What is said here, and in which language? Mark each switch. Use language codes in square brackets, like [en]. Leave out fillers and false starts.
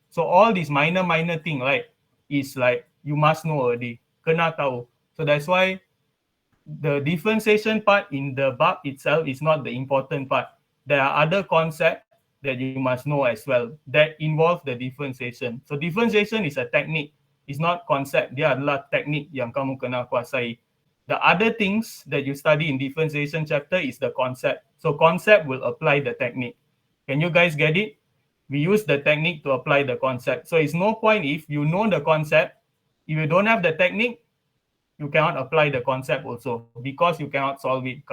[en] So all these minor thing, right, is like you must know already. [ms] Kena tahu. [en] So that's why the differentiation part in the bab itself is not the important part. There are other concepts that you must know as well that involve the differentiation. So differentiation is a technique. It's not concept. [ms] Dia adalah teknik yang kamu kena kuasai. [en] The other things that you study in differentiation chapter is the concept. So concept will apply the technique. Can you guys get it? We use the technique to apply the concept. So it's no point if you know the concept, if you don't have the technique, you cannot apply the concept also because you cannot solve it.